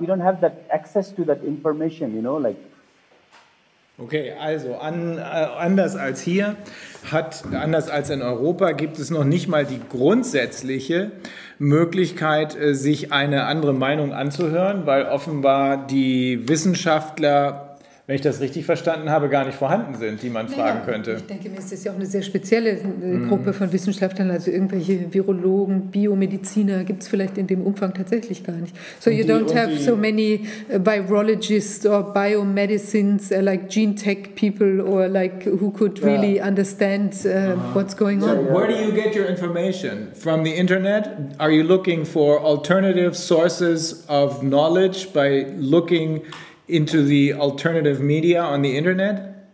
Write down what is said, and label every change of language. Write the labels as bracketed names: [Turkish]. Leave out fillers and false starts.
[English] We don't have that access to that information, you know, like. [German] Okay, also anders als hier, anders als in Europa, gibt es noch nicht mal die grundsätzliche Möglichkeit, sich eine andere Meinung anzuhören, weil offenbar die Wissenschaftler, wenn ich das richtig verstanden habe, gar nicht vorhanden sind, die man fragen könnte. Ich denke, mir ist das ja auch eine sehr spezielle Gruppe von Wissenschaftlern, also irgendwelche Virologen, Biomediziner gibt es vielleicht in dem Umfang tatsächlich gar nicht. [English] So you don't have so many virologists or biomedicines like gene tech people or like who could really understand what's going on. So where do you get your information? From the internet? Are you looking for alternative sources of knowledge by looking into the alternative media on the internet?